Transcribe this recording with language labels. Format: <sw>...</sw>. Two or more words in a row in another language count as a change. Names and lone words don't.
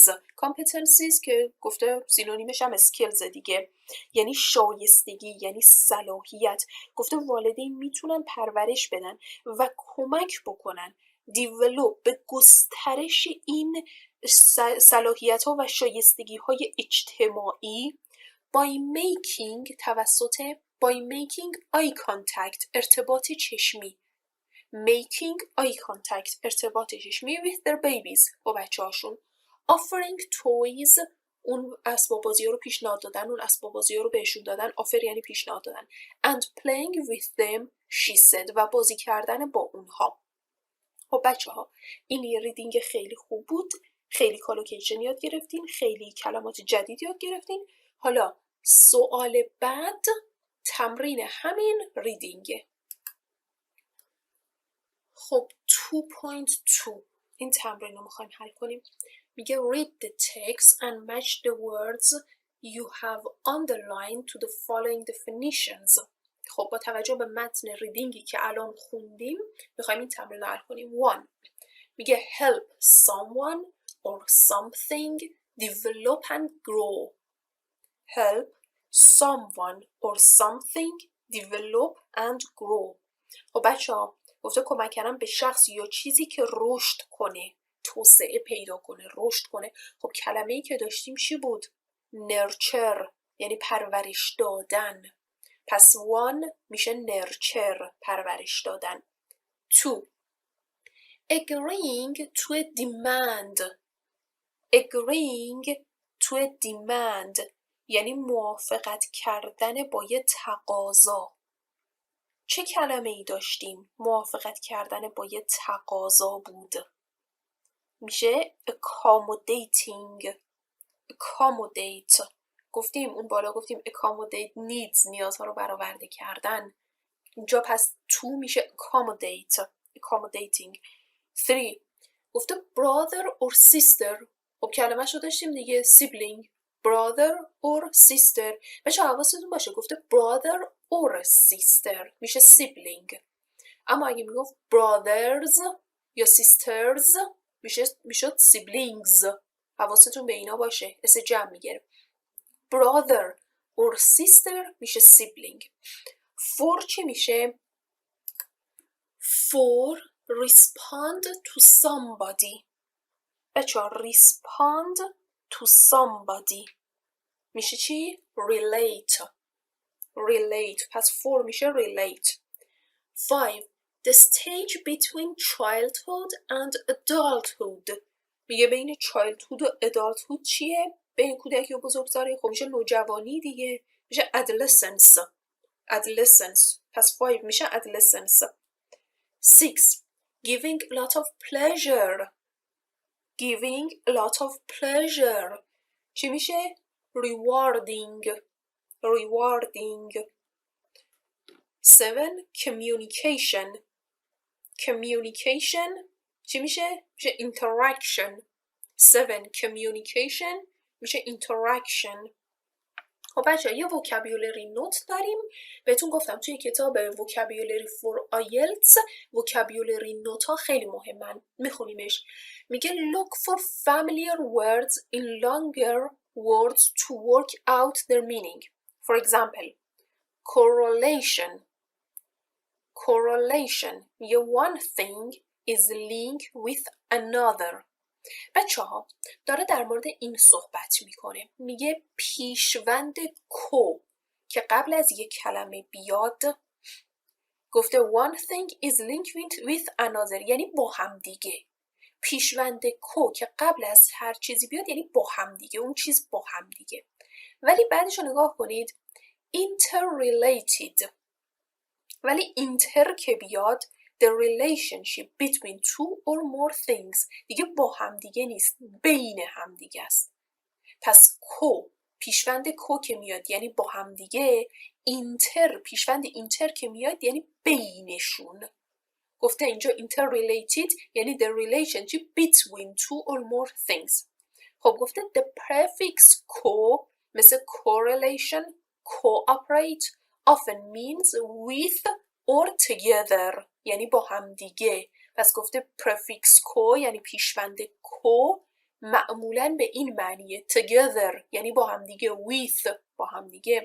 <fa>competencies که گفته سینونیمش هم skills دیگه، یعنی شایستگی، یعنی صلاحیت. گفته والدین میتونن پرورش بدن و کمک بکنن develop به گسترش این صلاحیت ها و شایستگی های اجتماعی</fa> <en>by making eye contact</en> <fa>ارتباط چشمی ارتباط چشمی</fa> <en>with their babies</en> <fa>با بچه هاشون.</fa> <en>offering toys</en> <fa>اون اسباب بازی ها رو پیشنهاد دادن، اون اسباب بازی ها رو بهشون دادن. offer یعنی پیشنهاد دادن.</fa> <en>and playing with them she said</en> <fa>و بازی کردن با اونها. خب بچه ها این یه ریدینگ خیلی خوب بود، خیلی کالوکیشن یاد گرفتین، خیلی کلمات جدید یاد گرفتین. حالا سوال بعد تمرین همین ریدینگه. خب 2.2 این تمرین رو میخوایم حل کنیم.</fa> <en>میگه read the text and match the words you have underlined to the following definitions.</en> <fa>خب با توجه به متن ریدینگی که الان خوندیم میخوایم این تمرین رو حل کنیم.</fa> <en>1 میگه help someone or something develop and grow. help someone or something develop and grow.</en> <fa>خب بچه ها گفته کمک کردن به شخص یا چیزی که رشد کنه، توسعه پیدا کنه، رشد کنه. خب کلمه‌ای که داشتیم چی بود؟ nurture یعنی پرورش دادن. پس 1 میشه nurture پرورش دادن.</fa> <en>2 agreeing to a demand. agreeing to a demand</en> <fa>یعنی موافقت کردن با یه تقاضا. چه کلمه ای داشتیم؟ موافقت کردن با یه تقاضا بود. میشه accommodating. accommodate گفتیم اون بالا گفتیم</fa> <en>accommodate needs</en> <fa>نیازها رو برآورده کردن. اینجا پس تو میشه accommodating.</fa> <en>3 گفته brother or sister.</en> <fa>خب کلمه شو داشتیم دیگه sibling.</fa> <en>brother or sister.</en> <fa>بچه حواستون باشه گفته</fa> <en>brother or sister</en> <fa>میشه sibling. اما اگه میگفت brothers یا sisters میشد siblings. حواستون به اینا باشه، اسم جمع میگیره.</fa> <en>brother or sister میشه sibling. 4</en> <fa>چی میشه؟</fa> <en>4 respond to somebody.</en> <fa>بچه ها</fa> <en>respond to somebody</en> <fa>میشه چی؟ relate. پس 4 میشه relate.</fa> <en>5 the stage between childhood and adulthood</en> <fa>میگه بین</fa> <en>childhood و adulthood چیه؟</en> <fa>بین کودکی و بزرگسالی. خب میشه نوجوانی دیگه، میشه adolescence. پس 5 میشه adolescence.</fa> <en>6 giving a lot of pleasure. giving a lot of pleasure</en> <fa>چی میشه؟ rewarding. 7 communication چی میشه؟ میشه interaction. 7 communication میشه interaction. خب بچه یه vocabulary نوت داریم. بهتون گفتم توی کتاب</fa> <en>vocabulary for IELTS vocabulary</en> <fa>نوت ها خیلی مهمن. میخونیمش.</fa> <en>میگه look for familiar words in longer words to work out their meaning. For example, correlation میگه one thing is linked with another.</en> <fa>بچه ها داره در مورد این صحبت میکنه. میگه پیشوند کو که قبل از یک کلمه بیاد گفته</fa> <en>one thing is linked with another</en> <fa>یعنی با هم دیگه. پیشوند کو که قبل از هر چیزی بیاد یعنی با هم دیگه، اون چیز با هم دیگه. ولی بعدش رو نگاه کنید interrelated. ولی inter که بیاد</fa> <en>the relationship between two or more things</en> <fa>دیگه با همدیگه نیست، بین همدیگه است. پس کو پیشوند کو که میاد یعنی با همدیگه، اینتر پیشوند اینتر که میاد یعنی بینشون. گفته اینجا</fa> <en>interrelated یعنی the relationship between two or more things.</en> <fa>خب گفته</fa> <en>the prefix co</en> <fa>مثل correlation,</fa> <en>cooperate often means with or together</en> <fa>یعنی با هم دیگه. پس گفته</fa> <en>prefix co</en> <fa>یعنی پیشوند co معمولاً به این معنیه together یعنی با هم دیگه، with با هم دیگه.</fa>